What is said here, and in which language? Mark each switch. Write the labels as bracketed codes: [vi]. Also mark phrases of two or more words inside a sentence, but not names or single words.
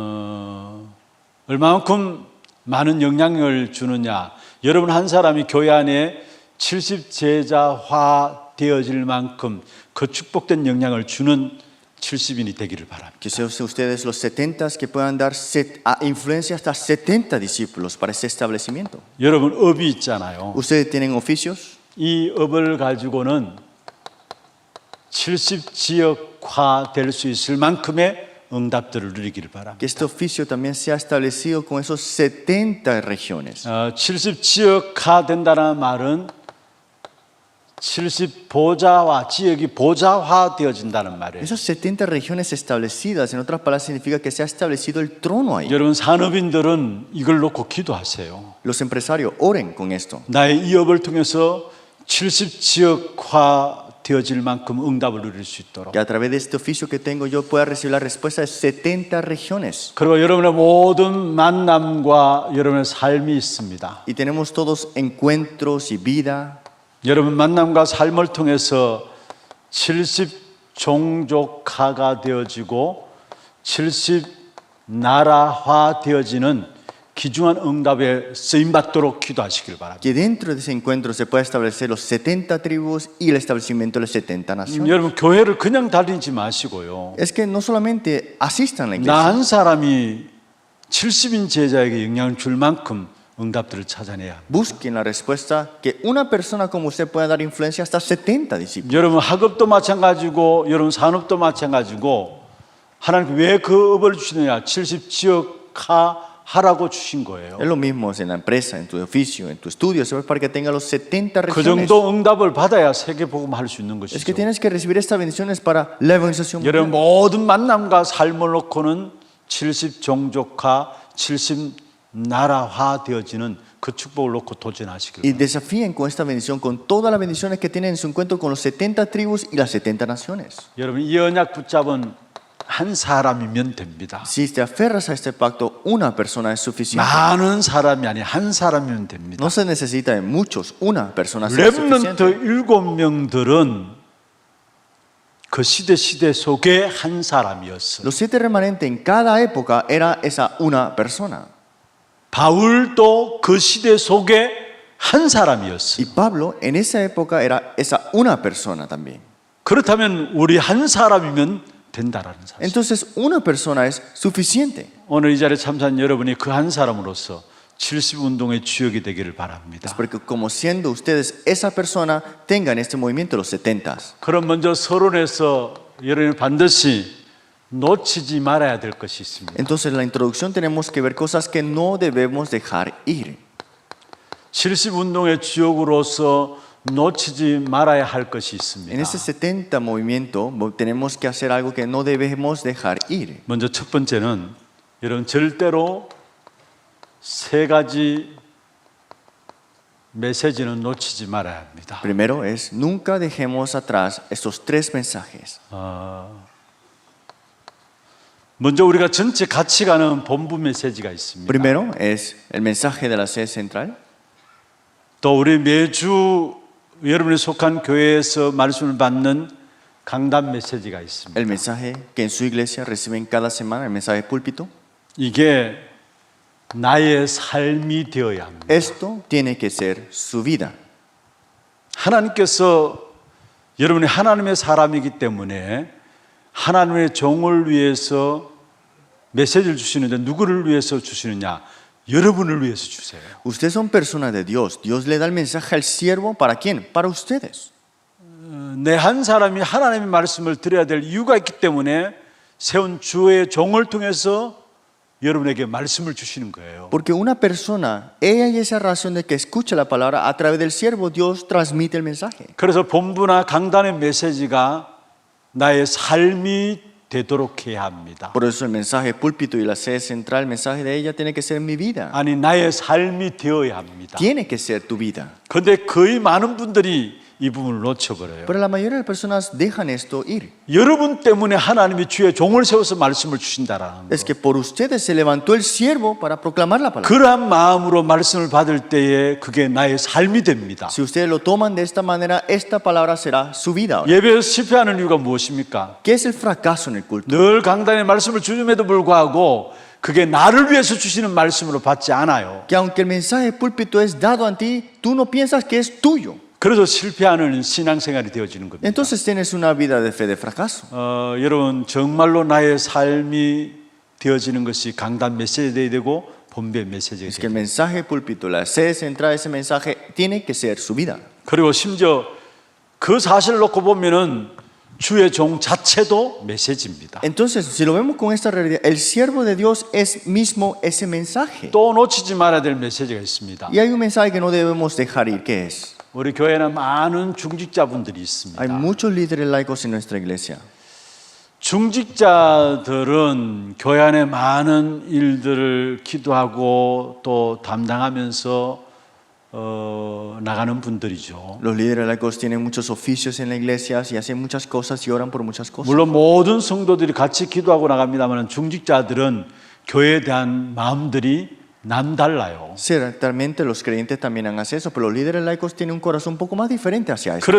[ko] 얼마만큼 많은 영향을 주느냐. 여러분 한 사람이 교회 안에 70 제자화 되어질 만큼 그 축복된 영향을 주는 70인이 되기를 바랍니다. [es] Que sean ustedes los 70 que puedan dar influencia hasta 70 discípulos para ese establecimiento. [ko] 여러분 업이 있잖아요. [es] Ustedes tienen oficios. [ko] 이 업을 가지고는 70지역화 될 수 있을 만큼의 응답들을 누리기를 바랍니다. [es] Que este oficio también sea establecido con esos 70 regiones. [ko] 70지역화 된다는 말은 70보좌와 지역이 보좌화 되어진다는 말이에요. [es] Esas 70 regiones establecidas, en otras palabras, significa que se ha establecido el trono ahí. [ko] 여러분 산업인들은 이걸 놓고 기도하세요. [es] Los empresarios oren con esto. [ko] 나의 이업을 통해서 70지역화 되어질 만큼 응답을 누릴 수 있도록. [es] Que a través de este oficio que tengo yo pueda recibir la respuesta de 70 regiones. [ko] 그리고 여러분의 모든 만남과 여러분의 삶이 있습니다. [es] Y tenemos todos encuentros y vida. [ko] 여러분 만남과 삶을 통해서 70종족화가 되어지고 70나라화 되어지는 귀중한 응답에 쓰임받도록 기도하시길 바랍니다. [es] Que dentro de ese encuentro se pueda establecer los 70 tribus y el establecimiento de las 70 naciones. [ko] 여러분 교회를 그냥 다니지 마시고요. [es] Es que no solamente asistan a la [ko] 나 [es] iglesia. [ko] 한 사람이 70인 제자에게 영향을 줄 만큼 응답들을 찾아내야 합니다. [es] Busquen la respuesta que una persona como usted pueda dar influencia hasta 70 discípulos. [ko] 여러분 학업도 마찬가지고 여러분 산업도 마찬가지고 하나님 왜 그 업을 주시느냐 70지역화 하라고 주신 거예요. [es] Es lo mismo en la empresa, en tu oficio, en tu estudio, es para que tenga los 70 [ko] 그 [es] regiones. [ko] 정도 응답을 받아야 세계복음 할 수 있는 [es] Es que [ko] 것이죠. [es] tienes que recibir estas bendiciones para la evangelización [ko] 여러분 [es] mundial. [ko] 모든 만남과 삶을 놓고는 70종족화 70나라화 되어지는 그 축복을 놓고 도전하시길 [es] Y [ko] 바랍니다. [es] desafíen con esta bendición, con todas las bendiciones que tienen en su encuentro con los 70 tribus y las 70 naciones. [ko] 여러분 이 언약 붙잡은 한 사람이면 됩니다. [es] Si te aferras a este pacto, una persona es suficiente. [ko] 많은 사람이 아니 한 사람이면 됩니다. [es] No se necesita de muchos, una persona es [ko] 렘넌트 [es] suficiente. [ko] 7명들은 그 시대 속에 한 사람이었어요. [es] Los 7 remanentes en cada época era esa una persona. [ko] 바울도 그 시대 속에 한 사람이었어요. [es] Y Pablo en esa época era esa una persona también. [ko] 그렇다면 우리 한 사람이면 된다라는 사실. [es] Entonces una persona es suficiente. [ko] 오늘 이 자리에 참석한 여러분이 그 한 사람으로서 70운동의 주역이 되기를 바랍니다. [es] Porque como siendo ustedes esa persona, tengan este movimiento los 70. [ko] 그럼 먼저 서론에서 여러분이 반드시 놓치지 말아야 될 것이 있습니다. [es] Entonces en la introducción tenemos que ver cosas que no debemos dejar ir. [ko] 70운동의 주역으로서 놓치지 말아야 할 것이 [es] En [ko] 있습니다. [es] ese 70 movimiento tenemos que hacer algo que no debemos dejar ir. [ko] 먼저 첫 번째는 여러분 절대로 세 가지 메시지는 놓치지 말아야 합니다. [es] Primero es, nunca dejemos atrás estos 3 mensajes. [ko] 먼저 우리가 전체 같이 가는 본부 메시지가 있습니다. [es] Primero es el mensaje de la sede central. [ko] 또 우리 매주 여러분이 속한 교회에서 말씀을 받는 강단 메시지가 있습니다. [es] El mensaje que en su iglesia reciben cada semana, el mensaje de púlpito. [ko] 이게 나의 삶이 되어야 합니다. [es] Esto tiene que ser su vida. [ko] 하나님께서 여러분이 하나님의 사람이기 때문에 하나님의 종을 위해서 메시지를 주시는데 누구를 위해서 주시느냐? 여러분을 위해서 주세요. [es] Ustedes son personas de Dios. Dios le da el mensaje al siervo. ¿Para quién? Para ustedes. [ko] 내 한 사람이 하나님의 말씀을 들어야 될 이유가 있기 때문에 세운 주의 종을 통해서 여러분에게 말씀을 주시는 거예요. [es] Porque una persona, ella y esa razón de que escucha la palabra, a través del siervo Dios transmite el mensaje. [ko] 그래서 본부나 강단의 메시지가 나의 삶이 되도록 해야 합니다. [es] Por eso el mensaje púlpito y la sede central, el mensaje de ella tiene que ser mi vida. [ko] 아니 나의 삶이 되어야 합니다. [es] Tiene que ser tu vida. [ko] 그런데 거의 많은 분들이 이 부분을 놓쳐버려요. [es] Pero la mayoría de las personas dejan esto ir. [ko] 여러분 때문에 하나님이 주의 종을 세워서 말씀을 주신다라는 [es] Es [ko] 거. [es] que por ustedes se levantó el siervo para proclamar la palabra. [ko] 그러한 마음으로 말씀을 받을 때에 그게 나의 삶이 됩니다. [es] Si ustedes lo toman de esta manera, esta palabra será su vida ahora. [ko] 예배에서 실패하는 이유가 무엇입니까? [es] ¿Qué es el fracaso en el culto? [ko] 늘 강단에 말씀을 주님에도 불구하고 그게 나를 위해서 주시는 말씀으로 받지 않아요. [es] Que aunque el mensaje de púlpito es dado a ti, tú no piensas que es tuyo. [ko] 그래서 실패하는 신앙생활이 되어지는 겁니다. [es] Entonces tienes una vida de fe de fracaso. [ko] 여러분 정말로 나의 삶이 되어지는 것이 강단 메시지 되어야 되고 본배 메시지가 [es] Es que [ko] 되어야 [es] el [ko] 돼요. [es] mensaje de púlpito, la sede central de ese mensaje, tiene que ser su vida. [ko] 그리고 심지어 그 사실을 놓고 보면은 주의 종 자체도 메시지입니다. [es] Entonces, si lo vemos con esta realidad, el siervo de Dios es mismo ese mensaje. [ko] 또 놓치지 말아야 될 메시지가 있습니다. [es] Y hay un mensaje que no debemos dejar ir, ¿qué es? [ko] 우리 교회는 많은 중직자분들이 있습니다. [es] Hay muchos líderes laicos en nuestra iglesia. [ko] 중직자들은 교회 안에 많은 일들을 기도하고 또 담당하면서 나가는 분들이죠. [es] Los líderes laicos tienen muchos oficios en la iglesia y hacen muchas cosas y oran por muchas cosas. [ko] 물론 모든 성도들이 같이 기도하고 나갑니다만 중직자들은 교회에 대한 마음들이 남달라요. [es] Ciertamente los creyentes también hacen eso, pero los líderes laicos tienen un corazón un poco más diferente hacia eso.